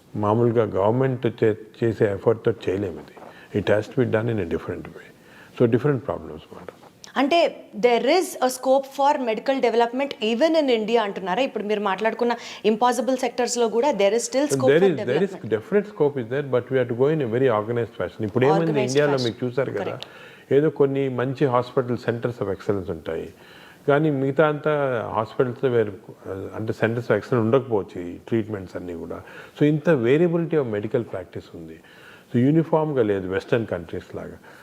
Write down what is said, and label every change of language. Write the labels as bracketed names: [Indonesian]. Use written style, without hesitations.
[Telugu] మామూలుగా గవర్నమెంట్ చేసే ఎఫర్ట్తో చేయలేము ఇది. [English] It has to be done in a different way. [Telugu] So different problems మాట. [English] అంటే there is a scope for medical development even in India [Telugu] అంటున్నారా? ఇప్పుడు మీరు మాట్లాడుకున్న ఇంపాసిబుల్ సెక్టర్స్లో కూడా [English] There is still scope for development. there is definite scope is there, but we have to go in a very organized fashion. [Telugu] ఇప్పుడు ఏమైంది ఇండియాలో మీకు చూసారు కదా, ఏదో కొన్ని మంచి హాస్పిటల్ సెంటర్స్ ఆఫ్ ఎక్సలెన్స్ ఉంటాయి, కానీ మిగతా అంతా హాస్పిటల్స్లో వేరు అంటే సెంటర్స్ ఆఫ్ ఎక్సలెన్స్ ఉండకపోవచ్చు ఈ ట్రీట్మెంట్స్ అన్నీ కూడా. సో ఇంత వేరియబిలిటీ ఆఫ్ మెడికల్ ప్రాక్టీస్ ఉంది. సో యూనిఫామ్గా లేదు వెస్టర్న్ కంట్రీస్ లాగా.